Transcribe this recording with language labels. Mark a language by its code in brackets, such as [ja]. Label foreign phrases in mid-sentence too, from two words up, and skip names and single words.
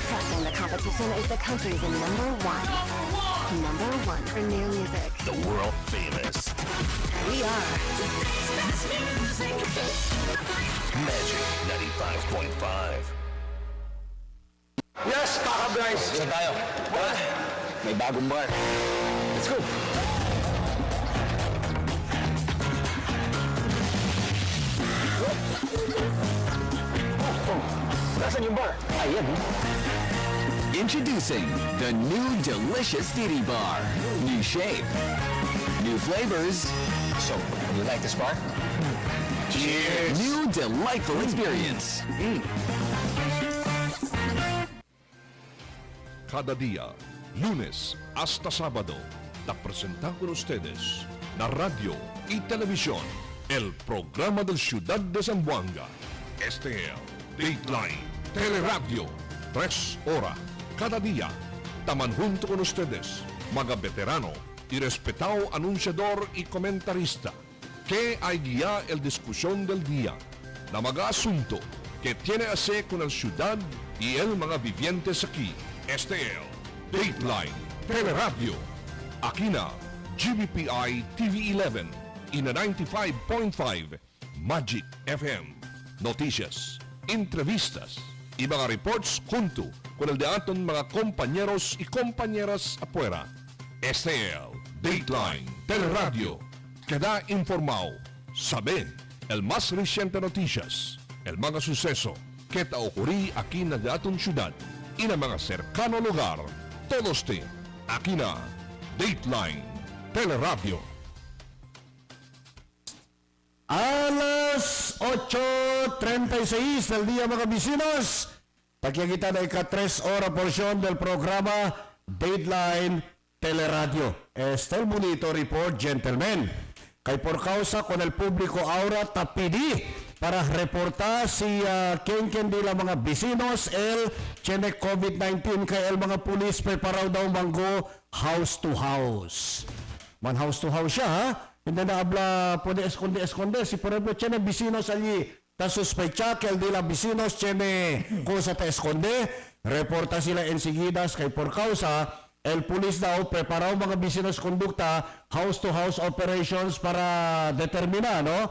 [en] Testing the competition is the country's number one. Number one for new music. The world famous We are Magic 95.5. Yes, [tl] Paka Bryce! Saan tayo? May bagong bar. [en] Let's go! [tl] Nasaan yung bar? Ayan. [en] Introducing the new delicious Diddy Bar. New shape, new flavors. So, you like this bar? Cheers! New delightful experience. [cbk] Cada día, lunes hasta sábado, te presentan con ustedes la radio y televisión, el programa del Ciudad de Zamboanga. Este es Dateline, Teleradyo, 3 horas cada día. Taman junto con ustedes, mga veterano y respetado anunciador y comentarista, que hay guía el discusión del día, na mga asunto que tiene a ver con el ciudad y el mga vivientes aquí. Este es Dateline, Teleradyo. Aquí na GBPI TV 11 y na 95.5 Magic FM. Noticias, entrevistas y mga reports junto con el de aton mga compañeros y compañeras afuera. Este es Dateline, Teleradyo. Queda informado, sabe el más reciente noticias, el mga suceso que ta ocurrí aquí na de aton ciudad y na mga cercano lugar. Todos te, aquí na Dateline, Teleradyo. Alas 8:36 del día, mga vecinos. Pagkikita na ika-3 ora porsyon del programa Dateline Teleradyo. Este el bonito report, gentlemen. Kay por causa con el público ahora tapidi para reportar si ken di la mga vecinos el tiene COVID-19 kay el mga pulis preparaw daw manggo [en] house to house. [cbk] Man [en] house to house [cbk] siya, ha? Hindi na habla puede esconde. Si por ejemplo tiene vecinos allí, ta sospecha que el de la vecinos tiene cosa ta esconde, reporta sila enseguida kay por causa el pulis daw preparaw mga vecinos kondukta [en] house to house operations [cbk] para determinar, no?